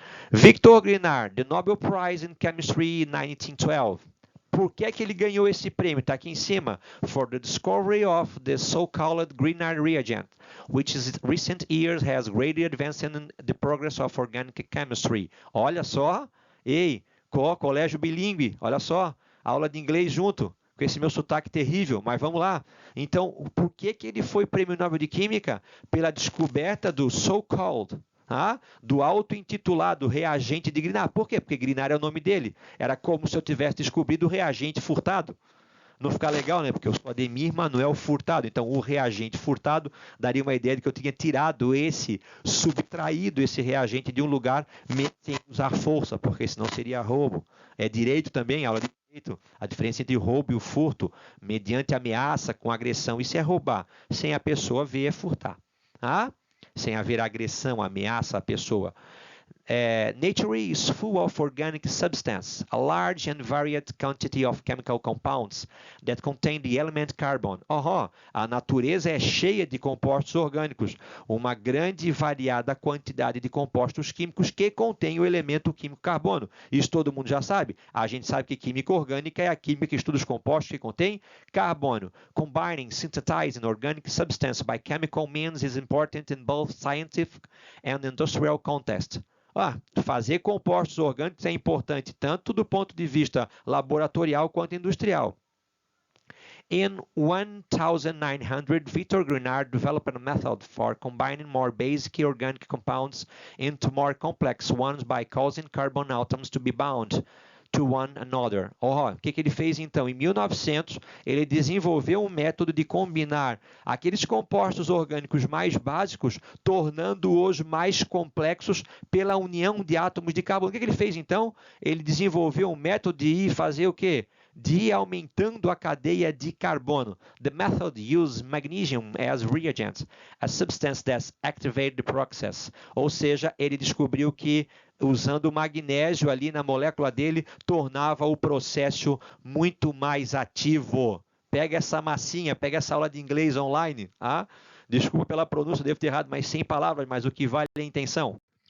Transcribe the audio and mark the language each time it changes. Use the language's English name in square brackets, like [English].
[English] Victor Grignard, the Nobel Prize in Chemistry 1912. [Portuguese] Por que que ele ganhou esse prêmio? Está aqui em cima. [English] For the discovery of the so-called Grignard reagent, which in recent years has greatly advanced in the progress of organic chemistry. [Portuguese] Olha só. Ei, colégio bilíngue, olha só. Aula de inglês junto, com esse meu sotaque terrível, mas vamos lá. Então, por que que ele foi prêmio Nobel de Química? Pela descoberta do so-called, do auto-intitulado reagente de Grignard. Por quê? Porque Grignard é o nome dele. Era como se eu tivesse descobrido o reagente furtado. Não fica legal, né? Porque eu sou Ademir Manuel Furtado. Então, o reagente furtado daria uma ideia de que eu tinha tirado subtraído esse reagente de um lugar sem usar força, porque senão seria roubo. É direito também, aula de direito. A diferença entre o roubo e o furto, mediante ameaça, com agressão, isso é roubar. Sem a pessoa ver, é furtar. Sem haver agressão, ameaça à pessoa. [English] Nature is full of organic substance, a large and varied quantity of chemical compounds that contain the element carbon. [Portuguese] A natureza é cheia de compostos orgânicos, uma grande e variada quantidade de compostos químicos que contém o elemento químico carbono. Isso todo mundo já sabe. A gente sabe que química orgânica é a química que estuda os compostos que contêm carbono. [English] Combining, synthesizing organic substance by chemical means is important in both scientific and industrial context. [Portuguese] Fazer compostos orgânicos é importante tanto do ponto de vista laboratorial quanto industrial. [English] In 1900, Victor Grignard developed a method for combining more basic organic compounds into more complex ones by causing carbon atoms to be bound to one another. [Portuguese] O que ele fez então? Em 1900, ele desenvolveu um método de combinar aqueles compostos orgânicos mais básicos, tornando-os mais complexos pela união de átomos de carbono. O que ele fez então? Ele desenvolveu um método de ir fazer o quê? De ir aumentando a cadeia de carbono. The method used magnesium as reagent, a substance that activated the process. Ou seja, ele descobriu que usando o magnésio ali na molécula dele, tornava o processo muito mais ativo. Pega essa massinha, pega essa aula de inglês online. Desculpa pela pronúncia, devo ter errado, mas 100 palavras, mas o que vale é a intenção.